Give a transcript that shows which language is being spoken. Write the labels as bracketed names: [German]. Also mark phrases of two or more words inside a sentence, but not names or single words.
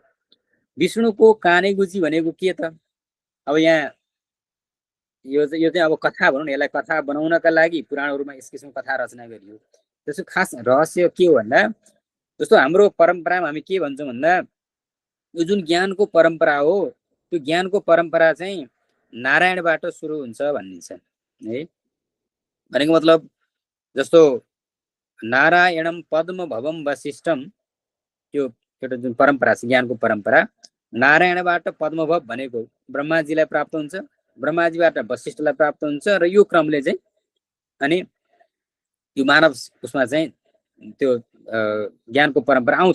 [Nepali] विष्णुको काने गुजी भनेको के त? अब यहाँ यो चाहिँ अब कथा भनौँ न, यसलाई कथा बनाउनका लागि पुराणहरूमा यस किसिमको कथा रचना गरियो। त्यसको खास रहस्य के हो भन्दा जस्तो हाम्रो परम्परामा हामी के भन्छौँ भन्दा यो जुन ज्ञानको परम्परा हो त्यो ज्ञानको परम्परा चाहिँ नारायणबाट सुरु हुन्छ भनिन्छ है। भनेको मतलब जस्तो [Sanskrit] नारायणम पद्म भवम वशिष्ठम, [Nepali] त्यो एउटा जुन परम्परा छ ज्ञानको परम्परा, नारायणबाट पद्मभव भनेको ब्रह्माजीलाई प्राप्त हुन्छ, ब्रह्माजीबाट वशिष्ठलाई प्राप्त हुन्छ, र यो क्रमले चाहिँ अनि यो मानव उसमा चाहिँ त्यो ज्ञानको परम्परा आउँछ।